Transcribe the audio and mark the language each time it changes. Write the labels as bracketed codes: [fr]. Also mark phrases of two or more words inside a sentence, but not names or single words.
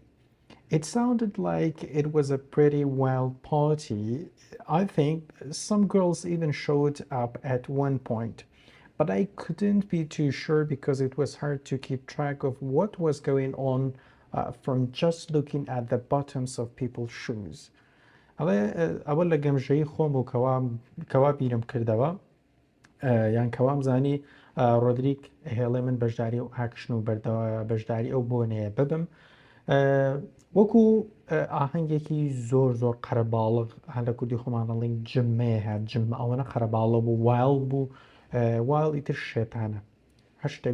[en] It sounded like it was a pretty wild party. I think some girls even showed up at one point, but I couldn't be too sure because it was hard to keep track of what was going on from just looking at the bottoms of people's shoes. [ckb] ئەوە لە گەمژەی خۆم و کەوا بیرم کردەوە یان کەوام زانی ڕۆدریک هێڵێ من بەشداری و ئاکشن و بەشداری ئەو بۆنەیە ببم وەکو ئاهەنگێکی زۆر قەرەباڵغ هەر لە کوردی خۆمانەڵین جممەیە هات جم ئەوەنە قەرەباڵە بوو وایڵ بوو وایڵ ئیتر شێتانە هەشتێک